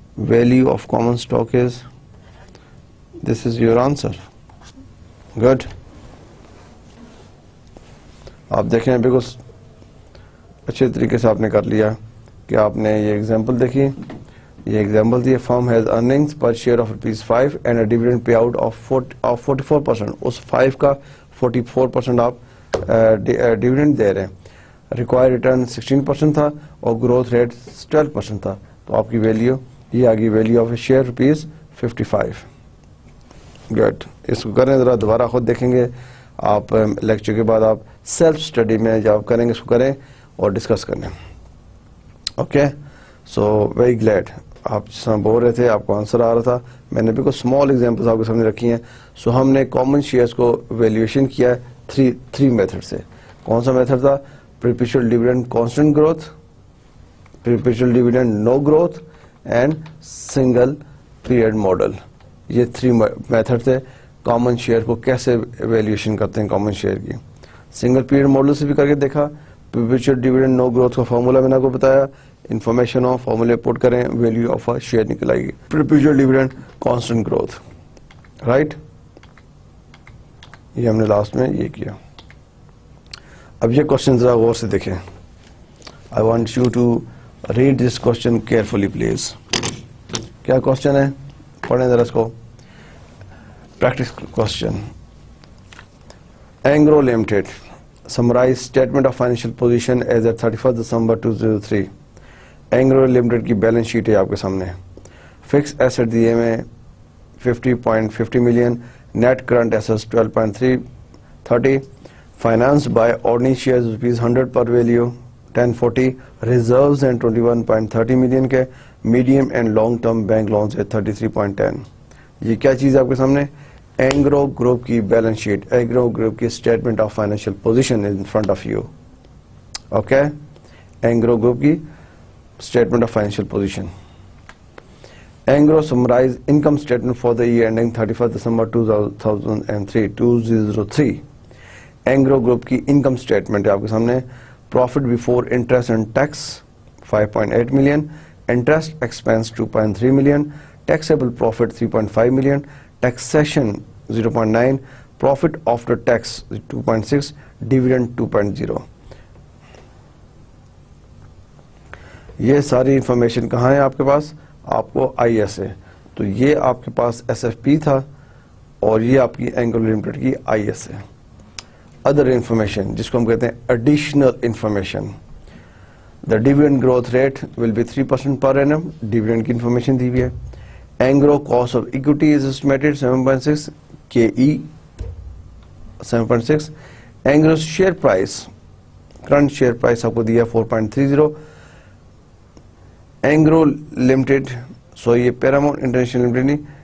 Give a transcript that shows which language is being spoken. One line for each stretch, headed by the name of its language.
English: Value of common stock is, this is your answer. Good.
Urdu: آپ دیکھیں بالکل اچھے طریقے سے آپ نے کر لیا کہ آپ نے یہ ایگزامپل دیکھی.
English: یہ example the firm has earnings per share of ₹5 and a dividend pay out of 44%.
Urdu: اس 5 کا 44% آپ ڈیویڈنڈ دے رہے ہیں. ریکوائر ریٹرن 16% تھا اور گروتھ ریٹ 12% تھا. تو آپ کی ویلیو یہ آگی value of a share ₹55. Good. اس کو کریں ذرا دوبارہ خود دیکھیں گے آپ لیکچر کے بعد. آپ سیلف اسٹڈی میں جب کریں گے اس کو کریں اور ڈسکس کریں. اوکے. So very Glade. آپ جس طرح بول رہے تھے آپ کو آنسر آ رہا تھا. میں نے بالکل اسمال ایگزامپلس آپ کے سامنے رکھی ہیں. سو ہم نے کامن شیئرس کو ویلیویشن کیا ہے 3 میتھڈ سے. کون سا میتھڈ تھا؟
English: perpetual dividend constant growth, perpetual dividend no growth and single period model.
Urdu: یہ 3 میتھڈ تھے کامن شیئر کو کیسے ویلیویشن کرتے ہیں کامن شیئر کی. سنگل پیریڈ ماڈل سے بھی کر کے دیکھا.
English: perpetual dividend no growth
Urdu: کا فارمولا میں نے آپ کو بتایا. انفارمیشن ہو فارمولے پٹ کریں ویلیو آف شیئر نکل آئے گی.
English: perpetual dividend constant growth. Right.
Urdu: یہ ہم نے لاسٹ میں یہ کیا. اب یہ کوشچن ذرا غور سے دیکھیں.
English: I want you to read this question carefully please.
Urdu: کیا کوشچن ہے پڑھیں ذرا اس کو. Practice question.
English: Engro limited summarise statement of financial position as at 31 December 2003.
Urdu: Engro limited کی بیلنس شیٹ ہے آپ کے سامنے. فکس ایسٹ دیے میں 50.50 million.
English: Net current asset 12.30. Financed by ordinary shares ₹100 per value 1040. Reserves and 21.30 million
Urdu: کے.
English: Medium and long term bank loans ہے 33.10.
Urdu: یہ کیا چیز ہے آپ کے سامنے؟ اینگرو گروپ کی بیلنس شیٹ.
English: Engro group کی statement of financial position in front of you. Okay. Engro group کی statement of financial position. Engro summarise income statement for the year ending 31 December 2003.
Urdu: Engro group کی انکم اسٹیٹمنٹ ہے آپ کے سامنے. Profit before interest and tax 5.8 million.
English: Interest expense 2.3 million. Taxable profit 3.5 million. Taxation 0.9. Profit after tax 2.6. Dividend 2.0.
Urdu: یہ ساری information کہاں ہے آپ کے پاس؟ آپ کو آئی ایس ہے. تو یہ آپ کے پاس ایس ایف پی تھا اور یہ آپ کی اینگرو لمیٹڈ کی آئی ایس ہے. ادر انفارمیشن جس کو ہم کہتے ہیں additional information.
English: The dividend growth rate will be 3% per annum.
Urdu: Dividend کی انفارمیشن دی ہوئی ہے.
English: Engro cost of equity is estimated 7.6 KE 7.6.
Urdu: Engro share price current share price آپ کو دیا 4.30. اینگرو لمیٹڈ سو یہ پیراماؤنٹ انٹرنیشنل لمیٹڈ نہیں.